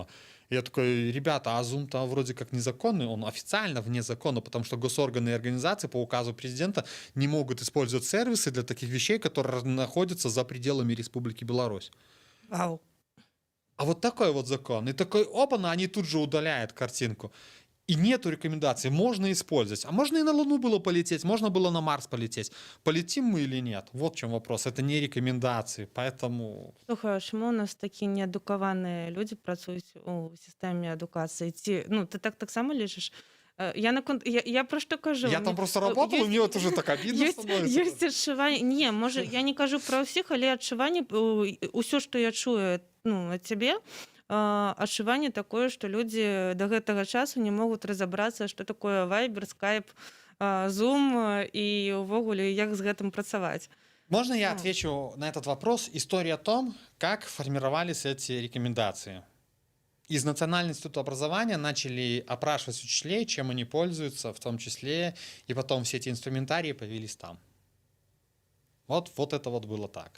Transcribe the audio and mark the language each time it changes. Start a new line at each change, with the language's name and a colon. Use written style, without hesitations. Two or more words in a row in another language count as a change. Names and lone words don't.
Russian: Я такой, ребята, а Zoom-то вроде как незаконный, он официально вне закона, потому что госорганы и организации по указу президента не могут использовать сервисы для таких вещей, которые находятся за пределами Республики Беларусь. Вау. А вот такой вот закон. И такой, опа-на, они тут же удаляют картинку. И нету рекомендаций, можно использовать. А можно и на Луну было полететь, можно было на Марс полететь. Полетим мы или нет? Вот в чем вопрос. Это не рекомендации, поэтому...
Belarusian: Слухай, а чаму у нас такі неадукаваныя людзі працуюць у сістэме адукацыі? Ці, ну, ты так таксама лічыш? Я про што кажу?
Russian: Я там просто работал, и мне вот уже так обидно становится.
Belarusian: Ёсць адчуванне... Не, можа, я не кажу пра ўсіх, але адчуванне, усё, што я чую, ну, ад цябе, адчуванне такое, што людзі да гэтага часу не могуць разабрацца, што такое Viber, Skype, Zoom і ўвогуле, як з гэтым працаваць.
Russian: Можно я отвечу на этот вопрос? История о том, как формировались эти рекомендации. Из Национального института образования начали опрашивать учителей, чем они пользуются, в том числе, и потом все эти инструментарии появились там. Вот это вот было так.